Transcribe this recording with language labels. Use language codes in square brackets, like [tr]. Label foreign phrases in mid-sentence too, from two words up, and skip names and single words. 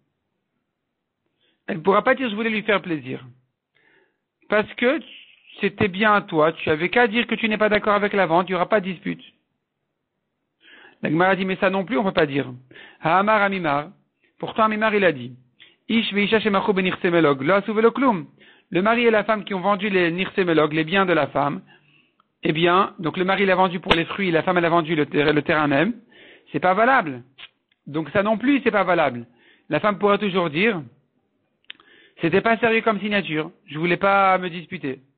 [fr] Elle ne pourra pas dire je voulais lui faire plaisir. Parce que c'était bien à toi, tu avais qu'à dire que tu n'es pas d'accord avec la vente, il n'y aura pas de dispute. La Gemara dit, mais ça non plus, on ne peut pas dire. [he] והאמר אמימר. [fr] Pourtant, Amimar, il a dit, [he] איש ואשה שמכרו בנכסי מלוג, לא עשו ולא כלום. [fr] Le mari et la femme qui ont vendu les nirsemelog, les biens de la femme, eh bien, donc le mari l'a vendu pour les fruits, la femme elle a vendu le terrain même, c'est pas valable. Donc ça non plus, c'est pas valable. La femme pourra toujours dire, c'était pas sérieux comme signature, je voulais pas me disputer.